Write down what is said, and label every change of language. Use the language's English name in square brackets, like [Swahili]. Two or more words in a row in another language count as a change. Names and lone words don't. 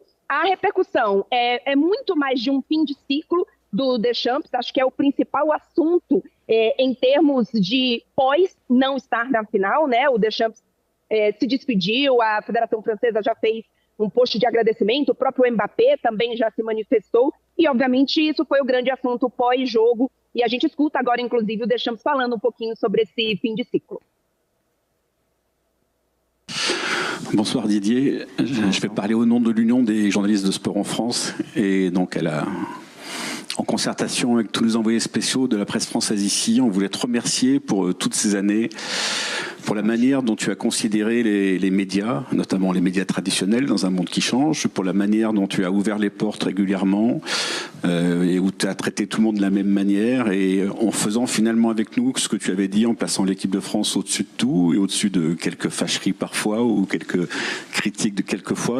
[Portuguese] A repercussão é muito mais de um fim de ciclo do Deschamps, acho que é o principal assunto em termos de pós não estar na final, né? O Deschamps se despediu, a Federação Francesa já fez um post de agradecimento, o próprio Mbappé também já se manifestou, e obviamente isso foi o grande assunto pós-jogo, e a gente escuta agora, inclusive, o Deschamps falando um pouquinho sobre esse fim de ciclo. [French] Bonsoir Didier, je vais parler au nom de l'Union des journalistes de sport en France, et donc en concertation avec tous les envoyés spéciaux de la presse française ici, on voulait te remercier pour toutes ces années, pour la manière dont tu as considéré les médias, notamment les médias traditionnels dans un monde qui change, pour la manière dont tu as ouvert les portes régulièrement et où tu as traité tout le monde de la même manière et en faisant finalement avec nous ce que tu avais dit, en plaçant l'équipe de France au-dessus de tout et au-dessus de quelques fâcheries parfois ou quelques critiques de quelquefois.